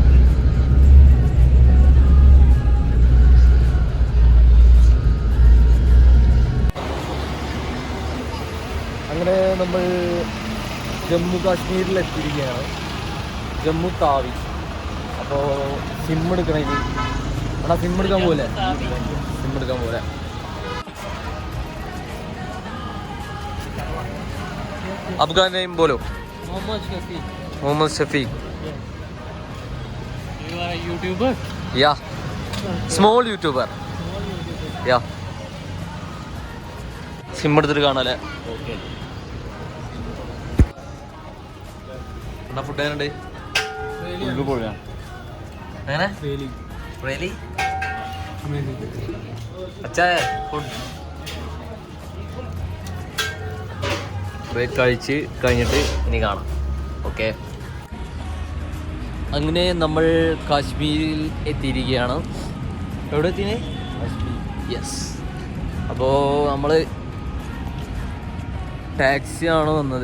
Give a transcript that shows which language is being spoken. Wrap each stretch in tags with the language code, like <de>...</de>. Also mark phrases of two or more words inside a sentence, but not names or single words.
<ml>അങ്ങനെ നമ്മൾ ജമ്മു കാശ്മീരിലെത്തിയിരിക്കുകയാണ്, ജമ്മു താവി. അപ്പോൾ സിം എടുക്കണം ഇനി. എടാ സിം എടുക്കാൻ പോലെ, സിം എടുക്കാൻ പോലെ.</ml> <hi>आपका नेम बोलो. मोहम्मद शफीक.</hi> <en>You are a YouTuber? Yeah. Small YouTuber. Yeah.</en> <ml>സിം എടുത്തിട്ട് കാണാല്ലേ?</ml> <en>Okay.</en> <ml>എന്നാ ഫുഡ് എങ്ങനെയുണ്ട്? എങ്ങനെ?</ml> <en>Really?</en> <hi>अच्छा है फुड.</hi> <ml>കഴിച്ച് കഴിഞ്ഞിട്ട് ഇനി കാണാം. ഓക്കെ. അങ്ങനെ നമ്മൾ കാശ്മീരിൽ എത്തിയിരിക്കുകയാണ്. എവിടെ എത്തിനെ? കാശ്മീർ. യെസ്. അപ്പോൾ നമ്മൾ ടാക്സിയാണ് വന്നത്.</ml>